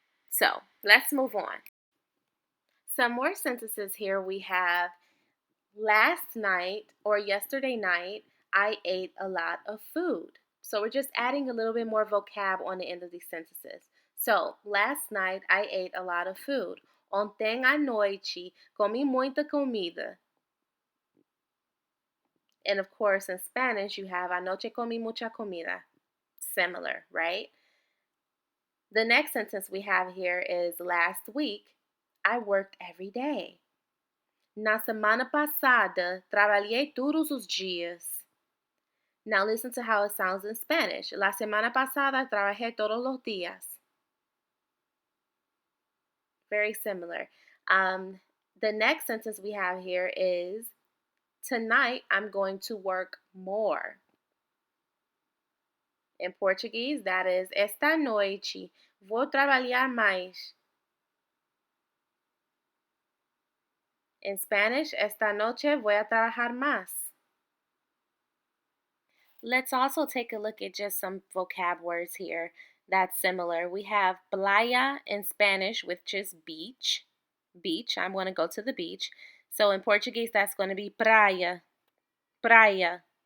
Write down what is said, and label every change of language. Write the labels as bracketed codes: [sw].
[en] So let's move on. Some more sentences here we have. Last night or yesterday night, I ate a lot of food. So we're just adding a little bit more vocab on the end of these sentences. So, last night I ate a lot of food. [pt] Ontem à noite comi muita comida. [en] And of course, in Spanish, you have [es] anoche comí mucha comida. [en] Similar, right? The next sentence we have here is last week, I worked every day. [pt] Na semana passada, trabalhei todos os dias. [en] Now listen to how it sounds in Spanish. [es] La semana pasada trabajé todos los días. [en] Very similar. The next sentence we have here is, tonight I'm going to work more. In Portuguese, that is, [pt] esta noite vou trabalhar mais. [en] In Spanish, [es] esta noche voy a trabajar más. [en] Let's also take a look at just some vocab words here that's similar. We have playa in Spanish, which is beach. Beach, I'm going to go to the beach. So in Portuguese, that's going to be praia. Praia.